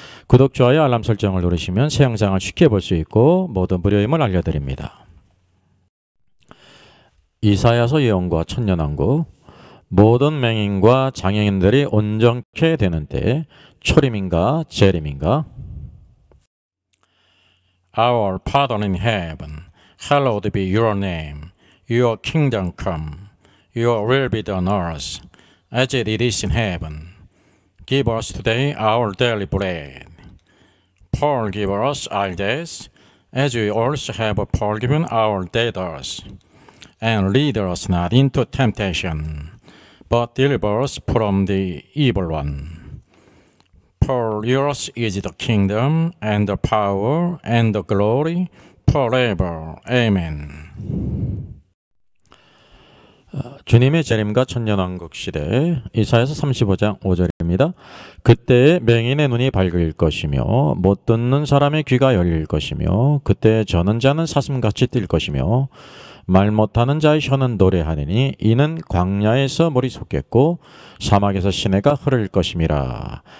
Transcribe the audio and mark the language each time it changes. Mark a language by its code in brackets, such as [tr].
[ko] 구독, 좋아요, 알람 설정을 누르시면 새 영상을 쉽게 볼 수 있고 모두 무료임을 알려드립니다. 이사야서 예언과 천년왕국. 모든 맹인과 장애인들이 온전케 되는 때 초림인가 재림인가? [en] Our Father in heaven, hallowed be your name. Your kingdom come. Your will be done on earth, as it is in heaven. Give us today our daily bread. Forgive us our debts, as we also have forgiven our debtors. And lead us not into temptation, but deliver us from the evil one. For yours is the kingdom, and the power, and the glory, forever. Amen. [ko] 주님의 재림과 천년왕국 시대. 이사야서 35장 5절입니다. 그때에 맹인의 눈이 밝을 것이며 못 듣는 사람의 귀가 열릴 것이며 그때에 저는 자는 사슴같이 뛸 것이며 말 못하는 자의 혀는 노래하느니 이는 광야에서 물이 솟겠고 사막에서 시내가 흐를 것임이라.